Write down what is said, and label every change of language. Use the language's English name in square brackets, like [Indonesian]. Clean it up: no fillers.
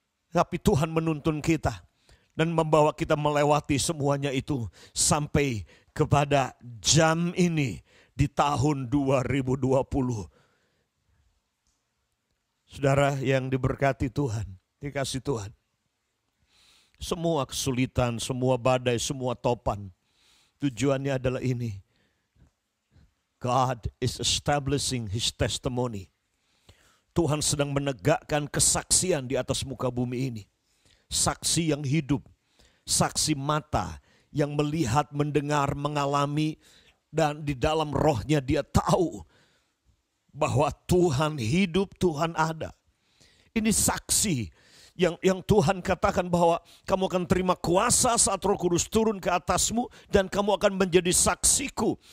[Indonesian] Tapi Tuhan menuntun kita dan membawa kita melewati semuanya itu sampai kepada jam ini di tahun 2020. Saudara yang diberkati Tuhan, dikasih Tuhan. Semua kesulitan, semua badai, semua topan, tujuannya adalah ini. [English] God is establishing His testimony. [Indonesian] Tuhan sedang menegakkan kesaksian di atas muka bumi ini. Saksi yang hidup, saksi mata yang melihat, mendengar, mengalami, dan di dalam rohnya dia tahu bahwa Tuhan hidup, Tuhan ada. Ini saksi yang Tuhan katakan bahwa kamu akan terima kuasa saat Roh Kudus turun ke atasmu dan kamu akan menjadi saksiku.